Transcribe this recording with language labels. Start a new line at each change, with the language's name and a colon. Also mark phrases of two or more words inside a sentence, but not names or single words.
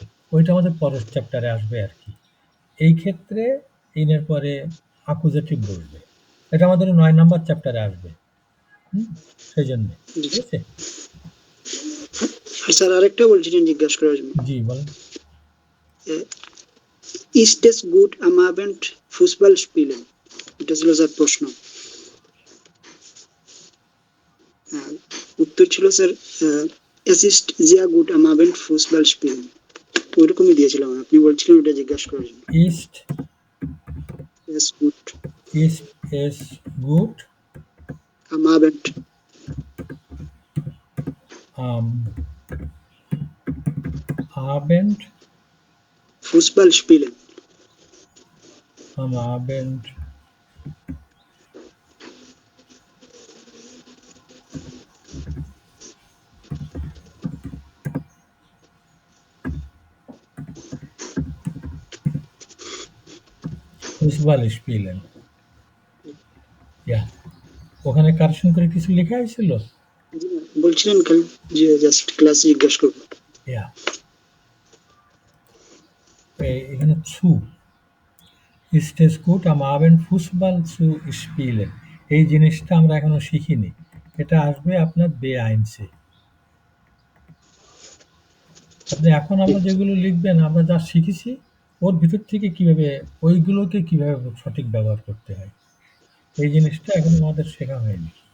Bangla: ওইটা আমাদের পরের চ্যাপ্টারে আসবে আর কি। এই ক্ষেত্রে ইনের পরে অ্যাকুজেটিভ বসবে। এটা আমাদের ৯ নাম্বার চ্যাপ্টারে আসবে। সেই জন্যে। ঠিক আছে? আর স্যার আরেকটা বলছিলেন জিজ্ঞাসা করার জন্য। জি, বলেন।
German: Ist es gut am Abend Fußball spielen?
Bangla: এটা ছিল স্যার প্রশ্ন। উত্তর ছিল স্যার
German: es ist sehr gut am Abend Fußball spielen।
Bangla: ওইরকমই দিয়েছিলাম, আপনি বলছিলেন ওটা জিজ্ঞাসা করার জন্য।
German: ইস্ট Es gut ist es gut am Abend Abend Fußball spielen। am Abend Fußball spielen।
Bangla: ওখানে কারেকশন করে কিছু লেখা হয়েছিল? বলছিলেন খালি যে জাস্ট ক্লাসে জিজ্ঞাসা করবো।
German: এখানে zu ist es gut am Abend Fußball zu spielen,
Bangla: এই জিনিসটা আমরা এখনো শিখিনি। এটা আসবে আপনার B1-এ। আপনি এখন আমরা যেগুলো লিখবেন, আমরা যা শিখেছি ওর ভিতর থেকে কিভাবে ওইগুলোকে কিভাবে সঠিক ব্যবহার করতে হয়, এই জিনিসটা এখন আমাদের শেখা হয়নি।